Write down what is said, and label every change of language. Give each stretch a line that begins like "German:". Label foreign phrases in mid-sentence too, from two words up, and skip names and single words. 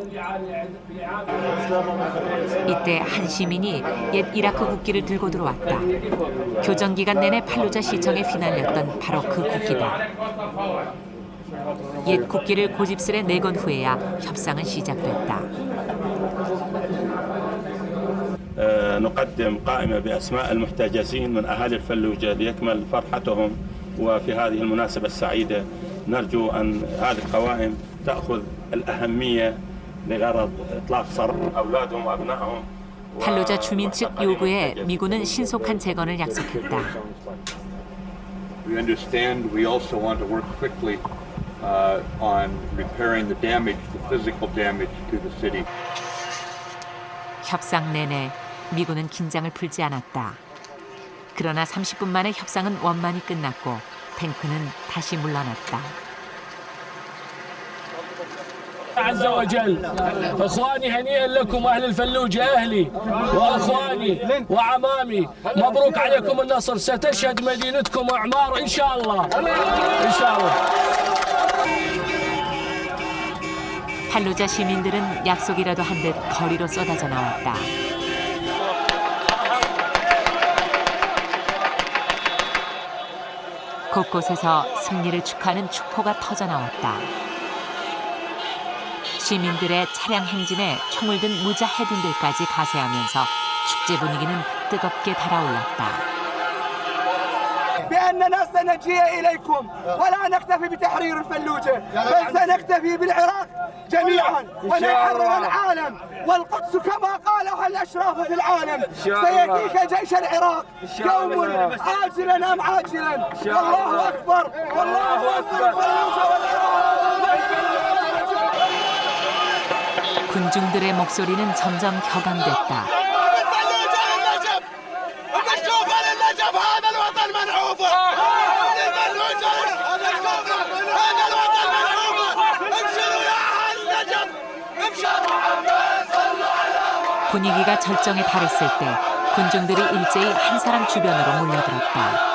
Korean: 이때 한 시민이 옛 이라크 국기를 들고 들어왔다. 교전 기간 내내 팔로자 시청에 휘날렸던 바로 그 국기다. 옛 국기를 고집스레 내건 후에야 협상은 시작됐다.
Arabic: نقدم قائمة بأسماء المحتجزين من أهالي الفلوجة ليكمل فرحتهم وفي هذه المناسبة السعيدة نرجو أن هذه القوائم تأخذ الأهمية لغرض إطلاق سراح أولادهم وأبنائهم.
Korean: 팔로자 주민 측 요구에 미군은 신속한 재건을 약속했다.
English: We understand we also want to work quickly on repairing the damage, the physical damage to the city.
Korean: 협상 내내 미군은 긴장을 풀지 않았다. 그러나 30분 만에 협상은 원만히 끝났고 탱크는 다시 물러났다.
Arabic: عز وجل اخواني هنيئا لكم اهل الفلوجه اهلي واخواني وعمامي مبروك عليكم النصر ستشهد مدينتكم اعمار ان شاء الله ان شاء الله.
Korean: 팔로자 시민들은 약속이라도 한 듯 거리로 쏟아져 나왔다. 곳곳에서 승리를 축하하는 축포가 터져 나왔다. 시민들의 차량 행진에 총을 든 무자헤딘들까지 가세하면서 축제 분위기는 뜨겁게 달아올랐다.
Arabic: بأننا سنجيء إليكم ولا نكتفي بتحرير الفلوجة بل سنكتفي بالعراق جميعا ونحرر العالم والقدس كما قالها الأشراف في العالم سيأتيك جيش العراق يوم آجلا أم عاجلا والله أكبر والله أكبر الفلوجة والعراق.
Korean: 군중들의 목소리는 점점 격앙됐다. 분위기가 절정에 달했을 때 군중들이 일제히 한 사람 주변으로 몰려들었다.